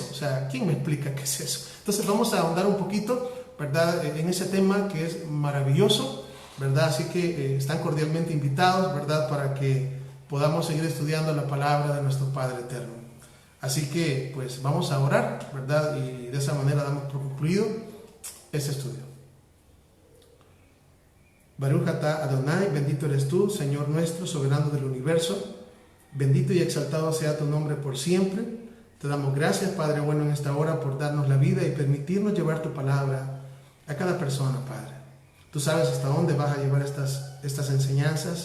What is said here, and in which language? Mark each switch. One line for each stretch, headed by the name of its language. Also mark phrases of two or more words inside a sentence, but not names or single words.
Spanish: O sea, ¿quién me explica qué es eso? Entonces vamos a ahondar un poquito, ¿verdad?, en ese tema que es maravilloso, ¿verdad? Así que están cordialmente invitados, ¿verdad?, para que podamos seguir estudiando la palabra de nuestro Padre Eterno. Así que pues vamos a orar, ¿verdad?, y de esa manera damos por concluido este estudio.
Hebrew: ברוך אתה אדוני,
Spanish: bendito eres tú, Señor nuestro, soberano del universo. Bendito y exaltado sea tu nombre por siempre. Te damos gracias, Padre bueno, en esta hora, por darnos la vida y permitirnos llevar tu palabra a cada persona, Padre. Tú sabes hasta dónde vas a llevar estas enseñanzas.